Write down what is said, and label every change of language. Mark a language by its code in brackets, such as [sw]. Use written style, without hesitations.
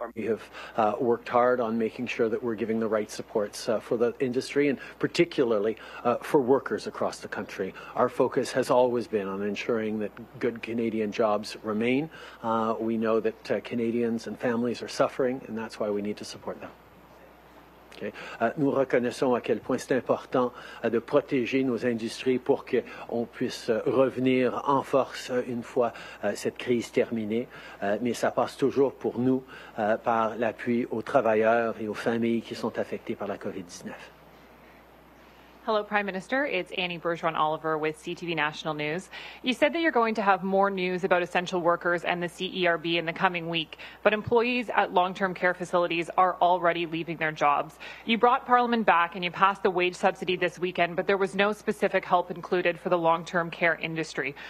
[en] We have worked hard on making sure that we're giving the right supports for the industry, and particularly for workers across the country. Our focus has always been on ensuring that good Canadian jobs remain. We know that Canadians and families are suffering, and that's why we need to support them. Okay. [fr] Nous reconnaissons à quel point c'est important de protéger nos industries pour qu'on puisse revenir en force une fois cette crise terminée, mais ça passe toujours pour nous par l'appui aux travailleurs et aux familles qui sont affectées par la COVID-19. [en] Hello, Prime Minister. It's Annie Bergeron-Oliver with CTV National News. You said that you're going to have more news about essential workers and the CERB in the coming week, but employees at long-term care facilities are already leaving their jobs. You brought Parliament back and you passed the wage subsidy this weekend, but there was no specific help included for the long-term care industry.